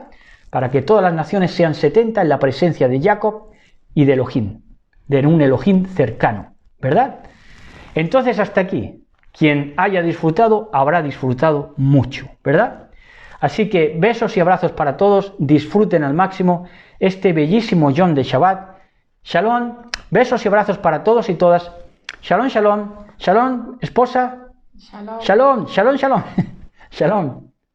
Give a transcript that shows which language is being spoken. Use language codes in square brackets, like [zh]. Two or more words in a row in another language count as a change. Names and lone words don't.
[es] Para que todas las naciones sean 70 en la presencia de Jacob y de Elohim, de un Elohim cercano, ¿verdad? Entonces hasta aquí, quien haya disfrutado, habrá disfrutado mucho, ¿verdad? Así que besos y abrazos para todos, disfruten al máximo este bellísimo Yom de Shabbat. Shalom, besos y abrazos para todos y todas. [he] שלום, שלום, שלום, esposa. [es] Shalom. [he] שלום, שלום, שלום. שלום.